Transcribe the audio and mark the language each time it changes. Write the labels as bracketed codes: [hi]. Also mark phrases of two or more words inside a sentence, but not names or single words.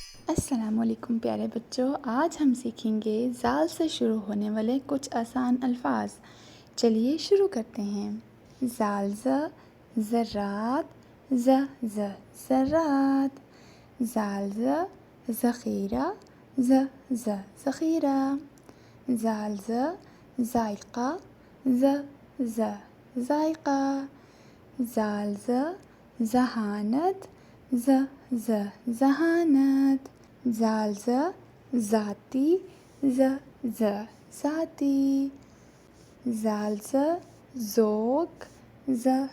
[ur] السلام علیکم پیارے بچوں، آج ہم سیکھیں گے زال سے شروع ہونے والے کچھ آسان الفاظ۔ چلیے شروع کرتے ہیں۔ زال ز ذرات ز ذرات، زال ز ذخیرہ ز ذخیرہ، زال ز ذائقہ ز ذائقہ، زال ز ذہانت ز ذہانت، زال ز ذاتی ز ذاتی، زال ز ذوق ز